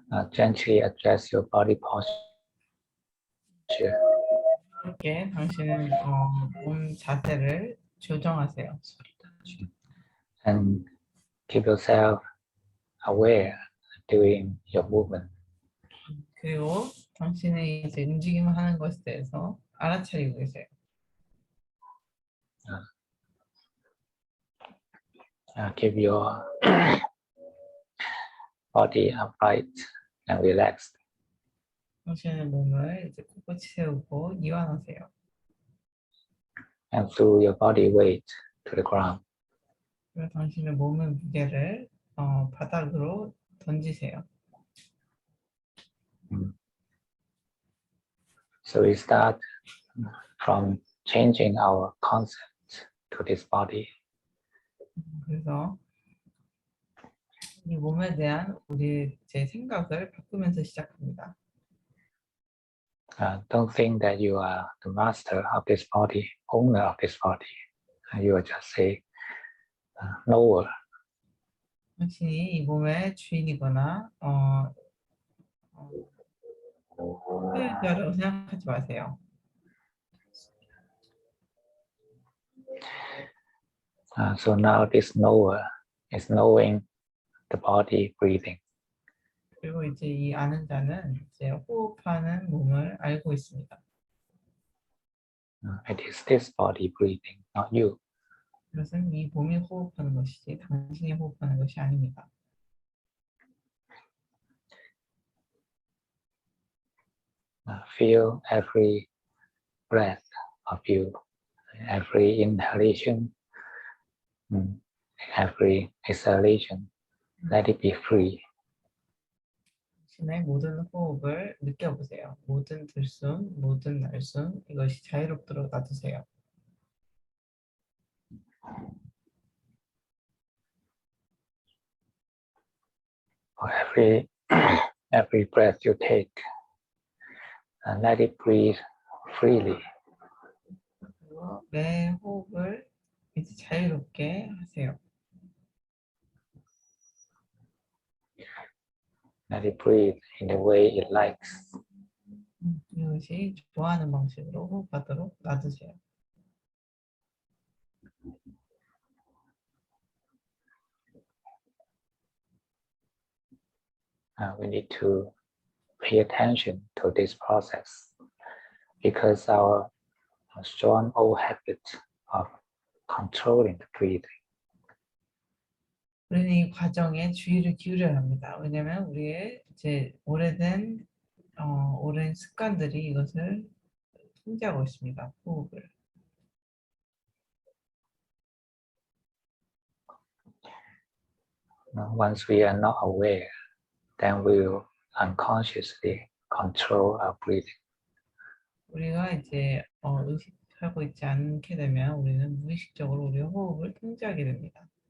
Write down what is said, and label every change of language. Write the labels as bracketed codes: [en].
[en] Gently adjust your body posture. [ko] 이렇게 당신은 몸 자세를 조정하세요. [en] And keep yourself aware during your movement. [ko] 그리고 당신의 이제 움직임을 하는 것에 대해서 알아차리고 계세요. [en] Keep your body upright and relaxed. [ko] 당신의 몸을 이제 꼿꼿이 세우고 이완하세요. [en] And throw your body weight to the ground. [ko] 그리고 당신의 몸의 무게를 바닥으로 던지세요. [en] So we start from changing our concept to this body. [ko] 그래서 이 몸에 대한 우리 제 생각을 바꾸면서 시작합니다. [en] Don't think that you are the master of this body, owner of this body. You are just a knower. [ko] 당신이 이 몸의 주인이거나 소유자라고 생각하지 마세요. [en] So now this knower is knowing the body breathing. [ko] 그리고 이제 이 아는 자는 이제 호흡하는 몸을 알고 있습니다. [en] It is this body breathing, not you. [ko] 그것은 이 몸이 호흡하는 것이지 당신이 호흡하는 것이 아닙니다. [en] Feel every breath of you, every inhalation, every exhalation. Let it be free. [ko] 당신의 모든 호흡을 느껴보세요. 모든 들숨, 모든 날숨 이것이 자유롭도록 놔두세요. [en] Every breath you take, let it breathe freely. [ko] 그리고 매 호흡을 이제 자유롭게 하세요. [en] Let it breathe in the way it likes. [ko] 이것이 좋아하는 방식으로 호흡하도록 놔두세요. [en] We need to pay attention to this process because our strong old habit of controlling the breathing. [ko] 우리는 이 과정에 주의를 기울여야 합니다. 왜냐하면 우리의 이제 오랜 습관들이 이것을 통제하고 있습니다. 호흡을. [en] Once we are not aware, then we will unconsciously control our breathing. [ko] 우리가 이제 의식하고 있지 않게 되면 우리는 무의식적으로 우리의 호흡을 통제하게 됩니다.